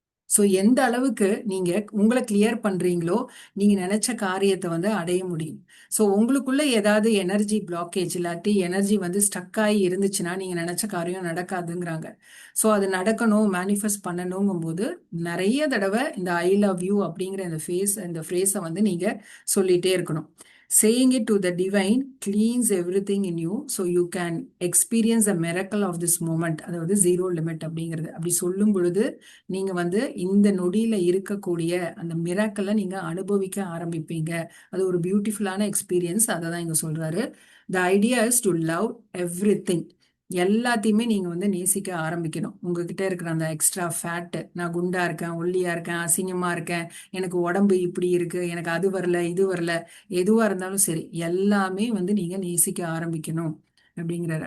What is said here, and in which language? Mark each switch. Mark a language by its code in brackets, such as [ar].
[ta] So எந்த அளவுக்கு நீங்க உங்களை கிளியர் பண்றீங்களோ நீங்க நினைச்ச காரியத்தை வந்து அடைய முடியும். ஸோ உங்களுக்குள்ள ஏதாவது எனர்ஜி பிளாக்கேஜ் இல்லாட்டி எனர்ஜி வந்து ஸ்டக் ஆகி இருந்துச்சுன்னா நீங்க நினைச்ச காரியம் நடக்காதுங்கிறாங்க. ஸோ அது நடக்கணும், மேனிஃபெஸ்ட் பண்ணணுங்கும் போது நிறைய தடவை இந்த ஐ லவ் யூ அப்படிங்கிற இந்த ஃப்ரேஸை வந்து நீங்க சொல்லிட்டே இருக்கணும். [en] Saying it to the divine cleans everything in you so you can experience the miracle of this moment. [ta] அதாவது ஜீரோ லிமிட் அப்படிங்கிறது அப்படி சொல்லும் பொழுது நீங்க வந்து இந்த நொடியில இருக்கக்கூடிய அந்த மிராக்கலை நீங்க அனுபவிக்க ஆரம்பிப்பீங்க. அது ஒரு பியூட்டிஃபுல்லான எக்ஸ்பீரியன்ஸ். அதை தான் இங்க சொல்றாரு. [en] The idea is to love everything. [ta] எல்லாத்தையுமே நீங்க வந்து நேசிக்க ஆரம்பிக்கணும். உங்ககிட்ட இருக்கிற அந்த எக்ஸ்ட்ரா ஃபேட், நான் குண்டா இருக்கேன், ஒல்லியா இருக்கேன், அசிங்கமா இருக்கேன், எனக்கு உடம்பு இப்படி இருக்கு, எனக்கு அது வரல, இது வரல, எதுவா இருந்தாலும் சரி எல்லாமே வந்து நீங்க நேசிக்க ஆரம்பிக்கணும் அப்படிங்கிறாரு.